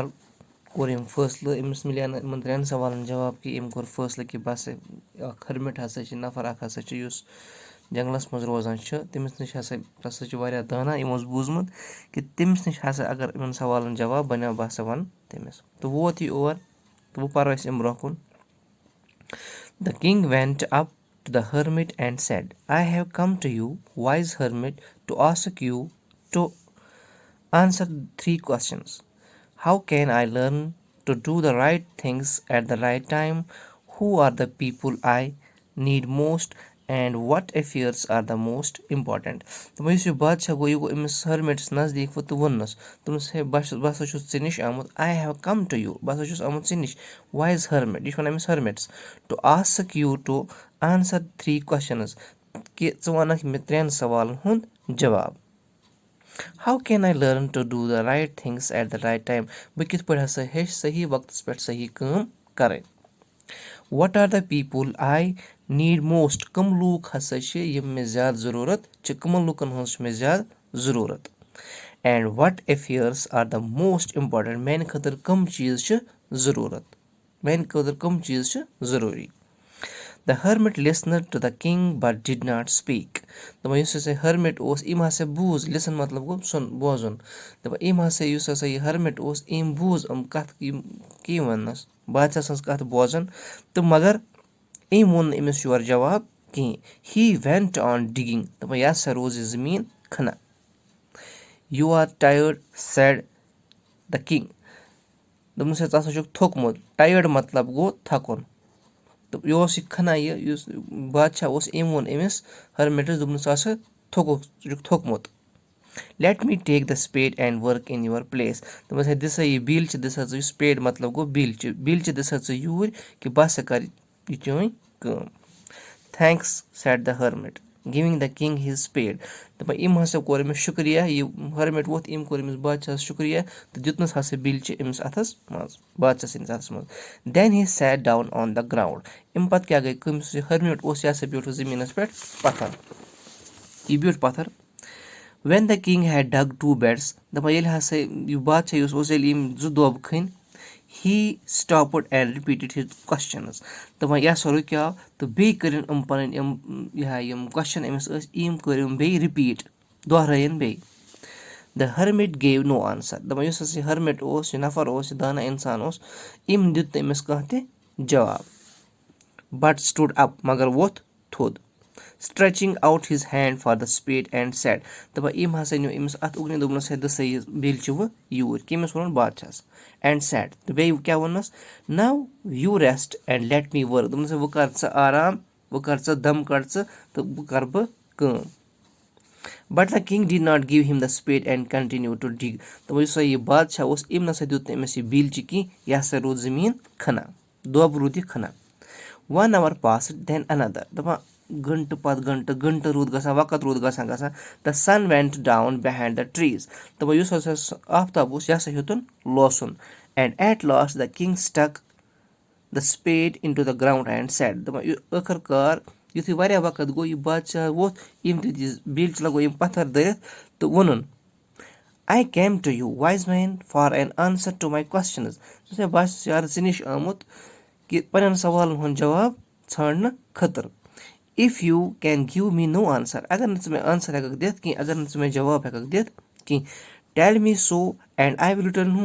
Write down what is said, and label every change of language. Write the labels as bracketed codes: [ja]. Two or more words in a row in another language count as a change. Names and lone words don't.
[ks] کوٚر أمۍ فٲصلہٕ أمِس مِلے نہٕ یِمن 3 سوالن جواب کینٛہہ أمۍ کوٚر فٲصلہٕ کہِ بہٕ ہسا اکھ ہرمِٹ ہسا چھِ نفر اکھ ہسا چھُ یُس جنگلس منٛز روزان چھُ تٔمِس نِش ہسا چھُ واریاہ دانا یِمو اوس بوٗزمُت کہِ تٔمِس نِش ہسا اگر یِمن سوالن جواب بنیو بہٕ ہسا وَنہٕ تٔمِس تہٕ ووت یہِ اور تہٕ وۄنۍ پرو أسۍ اَمہِ برونٛہہ کُن [en] The king went up to the hermit and said, I have come to you, wise hermit, to ask you to answer 3 questions. How can I learn to do the right things at the right time? Who are the people I need most? And what affairs are the most important? [ks] تِمو یُس یہِ بادشاہ گوٚو یہِ گوٚو أمِس ہرمِٹس نزدیٖک وۄنۍ تہٕ ووٚننَس دوٚپنَس ہے بہٕ ہسا چھُس ژےٚ نِش آمُت [en] I have come to you [ks] بہٕ ہسا چھُس آمُت ژےٚ نِش [en] wise hermit [ks] یہِ چھُ وَنان أمِس ہرمِٹس [en] to ask you to answer 3 questions [ks] کہِ ژٕ وَنکھ مےٚ 3 سوالن ہُنٛد جواب [en] How can I learn to do the right things at the right time? [ks] بہٕ کِتھ پٲٹھۍ ہسا ہیٚچھِ صحیح وقتس پٮ۪ٹھ صحیح کٲم کرٕنۍ [en] What are the people I need most? [ks] کٕم لوٗکھ ہسا چھِ یِم مےٚ زیادٕ ضروٗرت چھِ کٕمن لُکن ہٕنٛز چھِ مےٚ زیادٕ ضروٗرت [en] And what affairs are the most important? [ks] میانہِ خٲطرٕ کٕم چیٖز چھِ ضروٗرت میانہِ خٲطرٕ کٕم چیٖز چھِ ضروٗری [en] The hermit listened to the king but did not speak. [ks] دَپان یُس ہسا ہرمِٹ اوس أمۍ ہسا بوٗز لِسن مطلب گوٚو بوزُن دَپان أمۍ ہسا یُس ہسا یہِ ہرمِٹ اوس أمۍ بوٗز یِم کتھ کیٚنٛہہ وَننس بادشاہ سٕنٛز کتھ بوزان تہٕ مگر أمۍ ووٚن نہٕ أمِس یورٕ جواب کِہیٖنۍ [en] He went on digging [ks] دَپان یہِ ہسا روٗز یہِ زٔمیٖن کھنان [en] You are tired, said the king. [ks] دوٚپنَس ہے ژٕ ہسا چھُکھ تھوٚکمُت ٹایٲڈ مطلب گوٚو تھکُن تہٕ یہِ اوس یہِ کھنان یہِ یُس بادشاہ اوس أمۍ ووٚن أمِس ہرمِٹس دوٚپنَس ژٕ ہسا تھوٚکُکھ ژٕ چھُکھ تھوٚکمُت [en] Let me take the spade and work in your place. [ks] دوٚپنَس ہے دِسا یہِ بیٖلچہِ دِسا ژٕ یہِ spade مطلب گوٚو بیٖلچہِ دِسا ژٕ یوٗرۍ کہِ بہٕ ہسا کرٕ یہِ چٲنۍ کٲم [en] Thanks, said the hermit, giving the king his spade. [ks] دَپان أمۍ ہسا کوٚر أمِس شُکرِیا یہِ ہرمِٹ ووٚتھ أمۍ کوٚر أمِس بادشاہس شُکرِیا تہٕ دیُتنَس ہسا بیٖلچہِ أمِس اَتھس منٛز بادشاہ سٕنٛدِس اَتھس منٛز [en] Then he sat down on the ground. [ks] اَمہِ پتہٕ کیاہ گٔے کٲم یُس یہِ ہرمِٹ اوس یہِ ہسا بیوٗٹھ زٔمیٖنس پٮ۪ٹھ پتھر یہِ بیوٗٹھ پتھر [en] When the king had dug 2 beds, [ks] دَپان ییٚلہِ ہسا یہِ بادشاہ یُس اوس ییٚلہِ یِم 2 دوٚب کھٔنۍ [en] He stopped and repeated his questions. [ks] دَپان یہِ ہسا رُکیو تہٕ بیٚیہِ کٔرِنۍ یِم پنٕنۍ یِم کوسچن أمِس ٲسۍ یِم کٔرۍ یِم بیٚیہِ رِپیٖٹ دۄہرٲیِن بیٚیہِ [en] The hermit gave no answer. [ks] دَپان یُس ہسا یہِ ہرمِٹ اوس یہِ نفر اوس یہِ دانا اِنسان اوس أمۍ دیُت نہٕ أمِس کانٛہہ تہِ جواب [en] But stood up [ks] مگر ووٚتھ تھوٚد [en] Stretching out his hand for the spade and said. [ks] دَپان أمۍ ہسا نیوٗ أمِس اَتھ اُگنہِ دوٚپنَس ہے دِسا یہِ بیٖلچہِ وٕ یوٗرۍ کٔمِس ووٚنُن بادشاہس [en] And said. [ks] تہٕ بیٚیہِ کیاہ ووٚننَس [en] Now you rest and let me work. [ks] دوٚپنَس وۄنۍ کر ژٕ آرام وۄنۍ کر ژٕ دم کڑ ژٕ تہٕ وۄنۍ کرٕ بہٕ کٲم [en] But the king did not give him the spade and continued to dig. [ks] دَپان یُس ہسا یہِ بادشاہ اوس أمۍ نسا دیُت نہٕ أمِس یہِ بیٖلچہِ کینٛہہ یہِ ہسا روٗد زٔمیٖن کھنان دۄب روٗد یہِ کھنان [en] 1 hour passed then another. [ks] دَپان گنٹہٕ پتہٕ گنٹہٕ روٗد گژھان وقت روٗد گژھان [en] The sun went down behind the trees. [ks] دَپان یُس ہسا آفتاب اوس یہِ ہسا ہیوٚتُن لوسُن [en] And at last the king stuck the spade into the ground and said. [ks] دَپان ٲخٕر کار یُتھُے واریاہ وقت گوٚو یہِ بادشاہ ووٚتھ أمۍ دیُت یہِ بیٖلچہِ لگوو أمۍ پتھر دٲرِتھ تہٕ ووٚنُن [en] I came to you, wise man, for an answer to my questions. [ks] بہٕ چھُس یارٕ ژےٚ نِش آمُت کہِ پنٕنٮ۪ن سوالن ہُنٛد جواب ژھانڈنہٕ خٲطرٕ [en] If you can give me no answer [ks] اگر نہٕ ژٕ مےٚ آنسر ہٮ۪ککھ دِتھ کینٛہہ اگر نہٕ ژٕ مےٚ جواب ہٮ۪ککھ دِتھ کینٛہہ [en] Tell me so and I will return home.